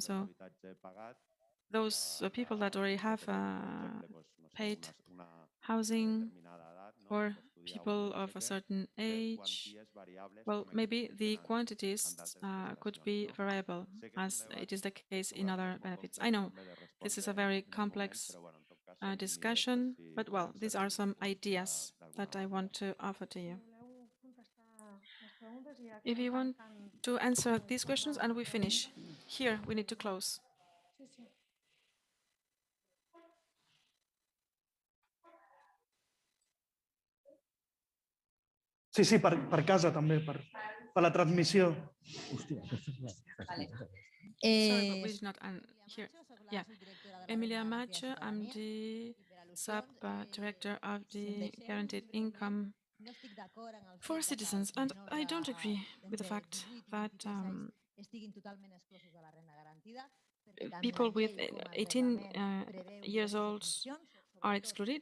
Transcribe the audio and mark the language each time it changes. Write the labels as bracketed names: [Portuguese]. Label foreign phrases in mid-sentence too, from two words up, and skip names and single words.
[English] So those people that already have paid housing, or people of a certain age, well, maybe the quantities could be variable, as it is the case in other benefits. I know this is a very complex discussion, but well, these are some ideas that I want to offer to you. If you want to answer these questions and we finish, here we need to close. [Catalan] Sí, per casa també, per la transmissió. [English] Sorry, but we're not here. Yeah, Emilia Macho, I'm the sub-director of the guaranteed income for citizens, and I don't agree with the fact that people with 18 years old are excluded.